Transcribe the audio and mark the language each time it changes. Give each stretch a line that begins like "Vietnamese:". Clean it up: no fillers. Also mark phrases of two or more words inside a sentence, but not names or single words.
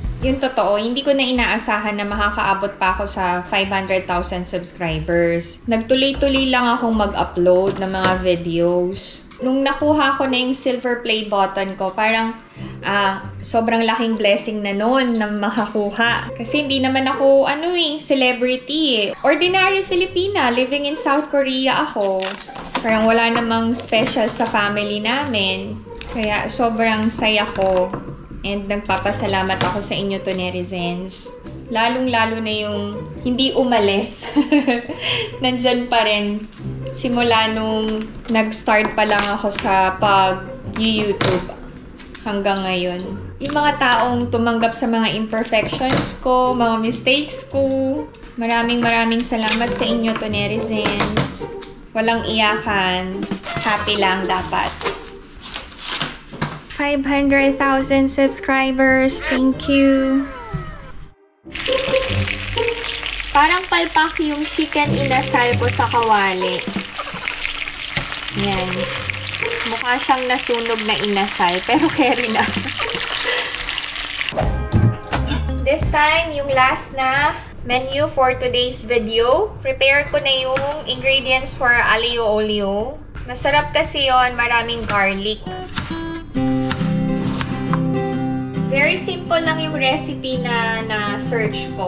Filipino: Yung totoo, hindi ko na inaasahan na makakaabot pa ako sa 500,000 subscribers. Nagtuloy-tuloy lang akong mag-upload ng mga videos. Nung nakuha ko na yung
English: silver play button
Filipino: ko, parang sobrang laking blessing na nun na makakuha. Kasi hindi naman ako, celebrity.
English: Ordinary Filipina, living in South Korea ako.
Filipino: Parang wala namang special sa family namin. Kaya sobrang saya ko. And nagpapasalamat ako sa inyo
English: to netizens.
Filipino: Lalong-lalo na yung hindi umalis. Nandyan pa rin. Simula nung nag-start pa lang ako sa pag-YouTube hanggang ngayon. Yung mga taong tumanggap sa mga imperfections ko, mga mistakes ko. Maraming salamat sa inyo
English: to netizens.
Filipino: Walang iyakan. Happy lang dapat. 500,000 subscribers.
English: Thank you.
Filipino: Parang palpak yung chicken inasal ko sa kawali. Yan. Mukha siyang nasunog na inasal. Pero carry na.
English: This time,
Filipino: yung last na menu
English: for today's video.
Filipino: Prepare ko na yung ingredients for aglio olio. Masarap kasi yon, maraming garlic. Very simple lang yung recipe na na-search ko.